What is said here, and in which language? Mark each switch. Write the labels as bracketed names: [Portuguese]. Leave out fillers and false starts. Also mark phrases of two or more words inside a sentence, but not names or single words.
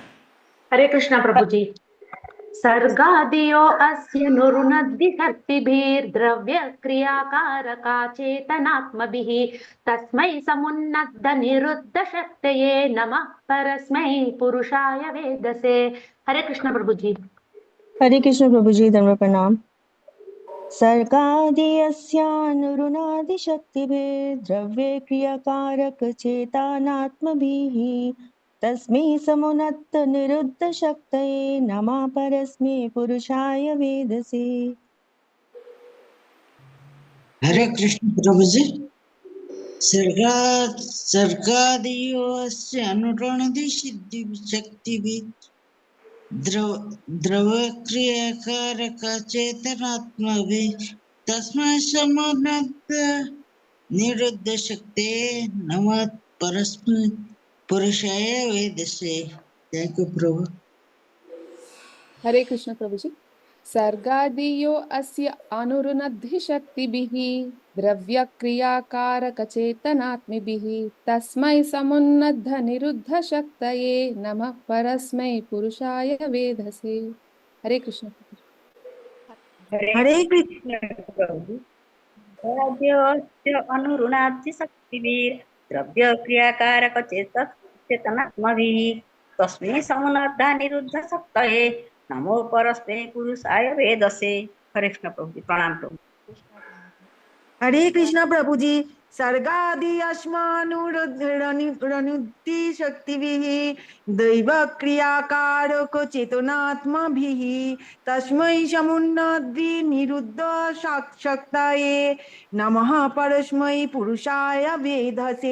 [Hindi] हरे कृष्ण प्रभुजी. [Sanskrit] सर्गादियो अस्य नुरुनद्धि शक्तिभिः द्रव्य क्रियाकारका चेतनात्मभिः तस्मै समुन्नत निरुद्ध शक्तये नमः परस्मै पुरुषाय वेदसे। [Hindi] हरे कृष्ण प्रभु जी। हरे कृष्ण प्रभु जी, धर्म प्रणाम। [Sanskrit] सर्गादि अस्यानुरुणादि शक्तिभिः द्रव्ये क्रियाकारक चेतनात्मभिः तस्मै समुन्नत निरुद्ध शक्तये नमः परस्मै पुरुषाय वेदसे। [Hindi] हरे कृष्ण प्रभु जी। [Sanskrit] सर्गादियो अस्य अनुरणदि सिद्धि शक्तिभिः द्रव्यक्रियाकारक चेतनात्मभिः तस्मै समुन्नत निरुद्ध शक्तये नमः परस्मै पुरुषाय वेदसे। [English] Thank you Prabhu. [Hindi] हरे कृष्ण प्रभु जी। [Sanskrit] सर्गादियो अस्य अनुरुणद्धि शक्तिभिः द्रव्य क्रियाकारक चेतनात्मभिः तस्मै समुन्नत निरुद्ध शक्तये नमः परस्मै पुरुषाय वेदसे। [Hindi] हरे कृष्ण हरे कृष्ण प्रभु। [Sanskrit] सर्गाद्य अनुरुणादि शक्तिभिः द्रव्य क्रियाकारक चेतनात्मभिः तस्मै समुन्नत निरुद्ध शक्तये नमो परस्मै पुरुषाय वेदसे। [Hindi] हरे कृष्ण प्रभु जी, प्रणाम प्रभु। हरे कृष्ण प्रभु जी। [Sanskrit] सर्गादि अस्मानुरुद्धि शक्तिभिः दैव क्रियाकारक चेतनात्मभिः तस्मै समुन्नद्धि निरुद्ध शक्तये नमः परस्मै पुरुषाय वेदसे।